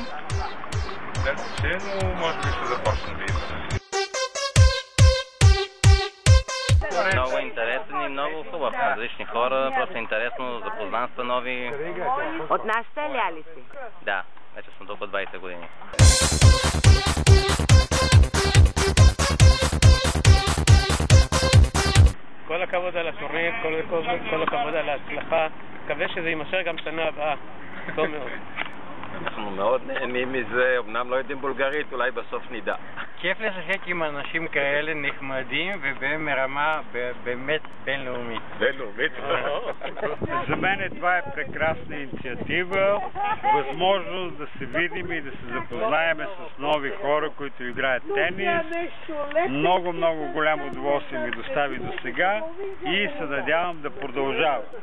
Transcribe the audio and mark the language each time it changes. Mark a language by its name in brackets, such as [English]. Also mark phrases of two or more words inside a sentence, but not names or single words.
[Bulgarian] Далече, но може би ще започна да идвам. Много интересен и много хубав. Различни хора, просто интересно, запознанства нови. От нашата аля ли си? Да, вече съм тук от 20 години. [Hebrew] כל הכבוד על התורנית, כל הכבוד על ההצלחה. מקווה שזה יימשך גם שנה הבאה. טוב מאוד. אנחנו מאוד נהנים מזה, אמנם לא יודעים בולגרית, אולי בסוף נדע. כיף לשחק עם אנשים כאלה נחמדים וברמה באמת בינלאומית. בינלאומית? [Bulgarian] За мен това е прекрасна инициатива, възможност да се видим и да се запознаем с нови хора, които играят тенис. Много голямо удоволствие ми достави до сега и се надявам да продължава.